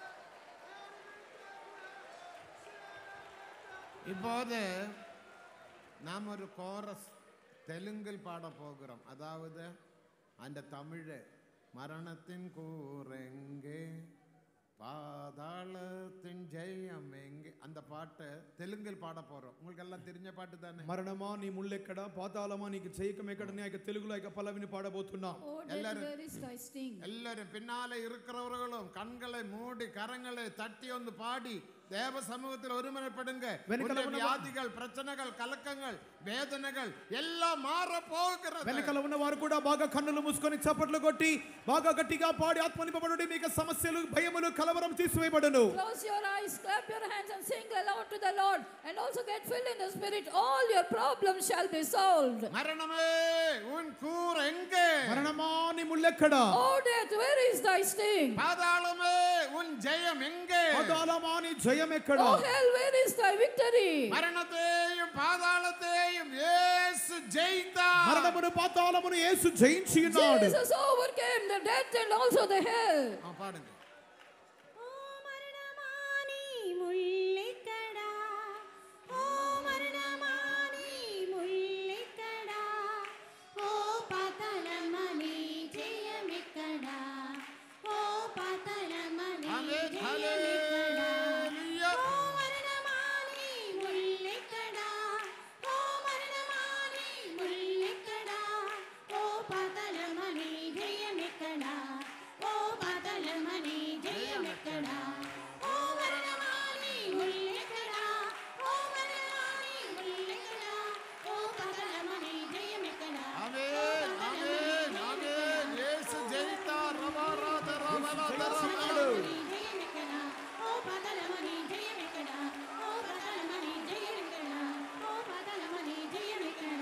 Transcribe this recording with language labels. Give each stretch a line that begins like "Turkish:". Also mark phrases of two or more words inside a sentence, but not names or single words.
Tamil: இப்போது நாம் ஒரு கோரஸ் தெலுங்கில் பாட போகிறோம். அதாவது அந்த தமிழ் மரணத்தின் கூரெங்கே பாதாளத்தின் ஜெயம் எங்கே, அந்த பாட்டு தெலுங்கில் பாட போறோம். உங்களுக்கு எல்லாம் தெரிஞ்ச பாட்டு தானே.
Telugu: మరణమా నీ ముళ్ళెక్కడ, పాతాళమా నీకు జయకం ఎక్కడ, నీ యొక్క తెలుగులో యొక్క పల్లవిని పాడబోతున్నాం.
Tamil: எல்லாரும் பின்னாலே இருக்கிறவர்களும் கண்களை மூடி கரங்களை தட்டி வந்து பாடி தேவ சமூகத்தில் ஒருமனப்படுங்க. வியாதிகள், பிரச்சனைகள், கலக்கங்கள், வேதனைகள் எல்லாம் மாற போகிறது.
Telugu: వెనకాల ఉన్న వారు కూడా బాగా కన్నులు మూసుకొని చప్పట్లు కొట్టి బాగా గట్టిగా పాడి ఆత్మ నింపబడుడి. మీకు సమస్యలు, భయములు, కలవరం తీసివేయబడును.
English: Close your eyes, clap your hands and sing aloud to the Lord, and also get filled in the Spirit. All your problems shall be solved.
Tamil: மரணமே உன் கூர் எங்கே,
Telugu: మరణమా నీ ముళ్ళెక్కడ,
English: Oh death, where is thy sting?
Tamil: பாதாளமே உன் ஜெயம் எங்கே,
Telugu: పాతాళమా నీ జయం ఎక్కడ,
English: Oh hell, where is thy victory?
Tamil: மரணத்தையும் பாதாளத்தையும் இயேசு ஜெயித்தார்.
Telugu: మరణమును పాతాళమును యేసు జయించి ఉన్నాడు.
English: Jesus overcame the death and also the hell.
Tamil: பாடுங்க.
Telugu: ఓ మరణమాని ముల్లెక్కడా, ఓ మరణమాని ముల్లెక్కడా, ఓ పాతాళమని జయమెక్కడా, ఓ పాతాళమని ఆమేన్. జయమెక్కడా, హల్లెలూయా. ఓ మరణమాని ముల్లెక్కడా, ఓ మరణమాని ముల్లెక్కడా, ఓ పాతాళమని జయమెక్కడా, ఓ పాతాళమని జయమెక్కడా, ఓ మరణమాని ముల్లెక్కడా, ఓ మరణమాని ముల్లెక్కడా, ఓ పాతాళమని జయమెక్కడా,
Tamil: ஆமென், ஆமென், ஆமென். இயேசு ஜெயித்தார். ரபாராத ரபாராத ரபாராத.
Telugu: జయమెక్కడా, ఓ పాతాళమని జయమెక్కడా, ఓ పాతాళమని జయమెక్కడా, ఓ పాతాళమని జయమెక్కడా.